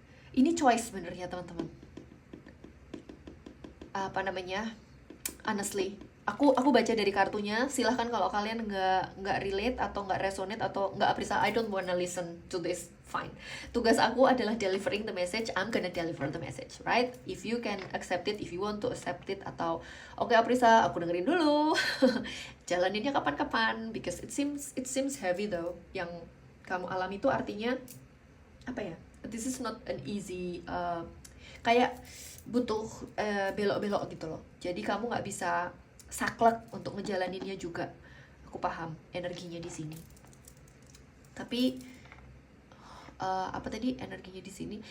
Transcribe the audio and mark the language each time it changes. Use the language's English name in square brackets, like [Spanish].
[Indonesian] Ini choice sebenarnya teman-teman. Apa namanya? Honestly, aku baca dari kartunya. Silahkan kalau kalian nggak relate atau nggak resonate atau nggak Aprisa, [English] I don't wanna listen to this, fine. [Indonesian] Tugas aku adalah [English] delivering the message. I'm gonna deliver the message, right? If you can accept it, if you want to accept it, [Indonesian] atau oke Aprisa, aku dengerin dulu. Jalaninnya kapan-kapan, [English] because it seems heavy though. [Indonesian] Yang kamu alami itu artinya apa ya? [English] This is not an easy, [Indonesian] kayak butuh belok-belok gitu loh. Jadi kamu nggak bisa saklek untuk ngejalaninnya juga. Aku paham energinya di sini. Tapi apa tadi energinya di sini?